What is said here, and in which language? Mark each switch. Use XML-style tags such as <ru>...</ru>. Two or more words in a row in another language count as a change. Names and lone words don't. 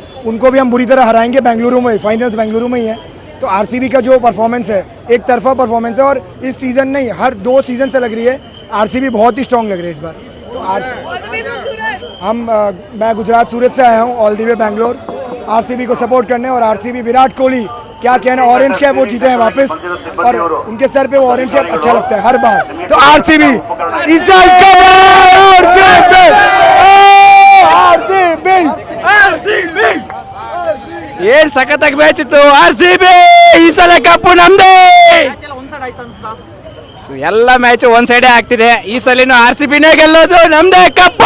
<hi>उनको भी हम बुरी तरह हराएंगे बेंगलुरु में। फाइनल्स बेंगलुरु में ही है, तो आरसीबी का जो परफॉर्मेंस है, एक तरफा परफॉर्मेंस है, और इस सीज़न नहीं, हर 2 सीज़न से लग रही है आरसीबी बहुत ही स्ट्रॉन्ग लग रही है इस बार। तो मैं गुजरात सूरत से आया हूँ</hi> <en>all the way</en> <hi>बेंगलोर आरसीबी को सपोर्ट करने। और आरसीबी विराट कोहली, क्या कहना,</hi> <en>orange cap</en> <hi>वो जीते हैं वापस, और उनके सर पे वो</hi> <en>orange cap</en> <hi>अच्छा लगता है हर बार। तो आरसीबी इस साल</hi> <kn>ಏನ್ ಸಖತ್ತಾಗಿ ಮ್ಯಾಚ್ ಇತ್ತು. RCB ಈ ಸಲ ಕಪ್ಪು ನಮ್ದೇ. ಒಂದ್ ಸೈಡ್ ಆಯ್ತು ಅನ್ಸ್ತಾ. ಎಲ್ಲ ಮ್ಯಾಚ್ ಒಂದ್ ಸೈಡೇ ಆಗ್ತಿದೆ. ಈ ಸಲಿನೂ RCBನೇ ಗೆಲ್ಲೋದು, ನಮ್ದೇ ಕಪ್ಪು.</kn>